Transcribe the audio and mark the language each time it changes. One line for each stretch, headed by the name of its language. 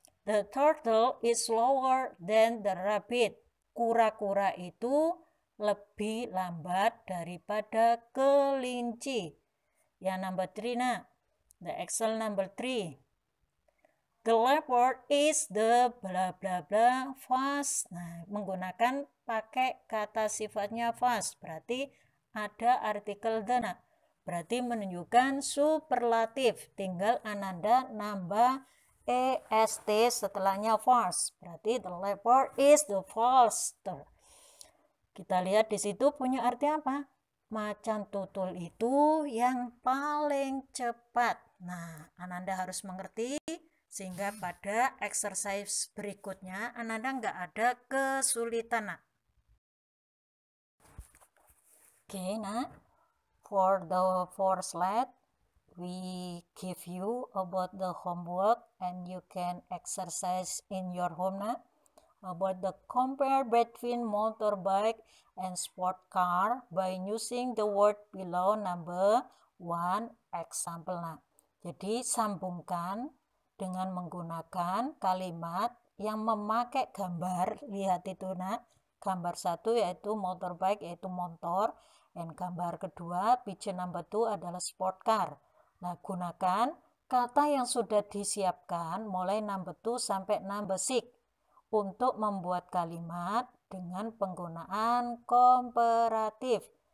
English: The turtle is slower than the rabbit.
Indonesian: Kura-kura itu lebih lambat daripada kelinci.
English: Yang number 3, nah. The Excel number 3. The leopard is the bla bla bla fast.
Indonesian: Nah, menggunakan pakai kata sifatnya fast. Berarti ada artikel the. Nah, berarti menunjukkan superlatif. Tinggal Ananda nambah est setelahnya fast.
English: Berarti the leopard is the faster.
Indonesian: Kita lihat di situ punya arti apa? Macan tutul itu yang paling cepat. Nah, Ananda harus mengerti sehingga pada exercise berikutnya Ananda nggak ada kesulitan. Nah.
English: Oke, nah, for the fourth slide, we give you about the homework and you can exercise in your home. Nah. About the compare between motorbike and sport car by using the word below number 1 example.
Indonesian: Nah, jadi sambungkan dengan menggunakan kalimat yang memakai gambar. Lihat itu, nah, gambar 1 yaitu motorbike, yaitu motor, dan gambar kedua
English: picture number 2
Indonesian: adalah sport car. Nah, gunakan kata yang sudah disiapkan mulai number 2 sampai number 6 untuk membuat kalimat dengan penggunaan komparatif.